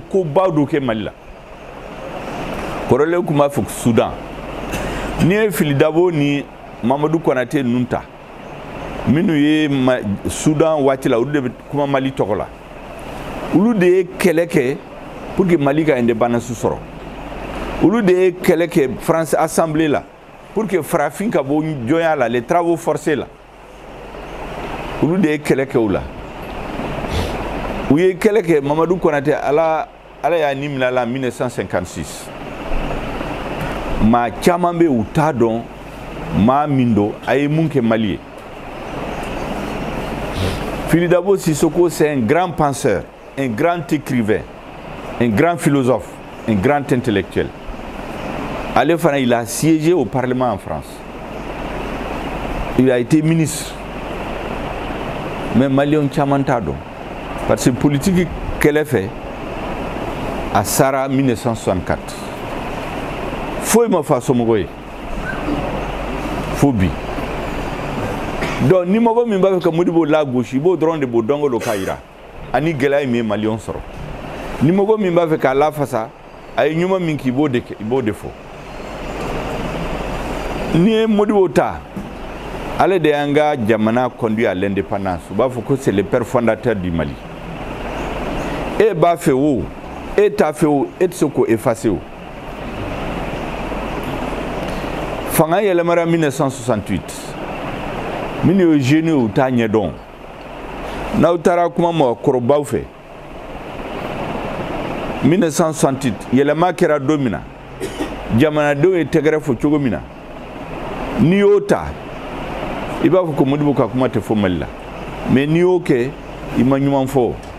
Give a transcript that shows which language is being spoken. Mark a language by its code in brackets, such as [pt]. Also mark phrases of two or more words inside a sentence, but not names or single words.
[bm] kobaw dɔ kɛ Mali la kɔrɔlen tun b'a fɔ Sudan n'i ye Fili Dabo ni Mamadu Konate ninnu ta minnu ye Sudan waati la olu de bɛ kuma Mali tɔgɔ la olu de ye kɛlɛ kɛ [fr] pour que [bm] Mali ka indépendance sɔrɔ olu de ye kɛlɛ kɛ France Assemblée la [fr] pour que [bm] farafin ka bɔ jɔnya la [fr] les travaux forcés [bm] la olu de ye kɛlɛ kɛ o la u ye kɛlɛ kɛ Mamadu Konate ala y'a ni minɛ a la en 1956 maa caman bɛ u t'a dɔn maa min don a ye mun kɛ Mali ye Fili Dabo Sissoko [fr] c'est un grand penseur un grand écrivain un grand philosophe un grand intellectuel [bm] ale fana [fr] il a siégé au Parlement en France il a été ministre [bm] mais maliyɛnw caman t'a dɔn [fr] parce que [bm] politique kɛlɛ fɛ a sara 1964 foyi ma fa somɔgɔ ye fo bi donc ni mɔgɔ min b'a fɛ ka Modibo lagosi i b'o dɔrɔn de b'o dɔnko dɔ k'a jira ani gɛlɛya min ye maliyɛnw sɔrɔ ni mɔgɔ min b'a fɛ k'a lafasa a ye ɲuman min kɛ i b'o de fɔ n'i ye Modibo ta ale de y'an ka jamana [fr] conduit à l'indépendance [bm] u b'a fɔ ko [fr] c'est le père fondateur du Mali [bm] e b'a fɛ o e t'a fɛ o e tɛ se k'o effacer o fanga yɛlɛmara 1968 minnu ye jeunes u t'a ɲɛdɔn n'aw taara kuma mɔgɔkɔrɔbaw fɛ 1968 yɛlɛma kɛra don min na jamanadenw ye tɛgɛrɛ fɔ cogo min na n'i y'o ta i b'a fɔ ko Modibo ka kuma tɛ fɔ Mali la mais n'i y'o kɛ i ma ɲuman fɔ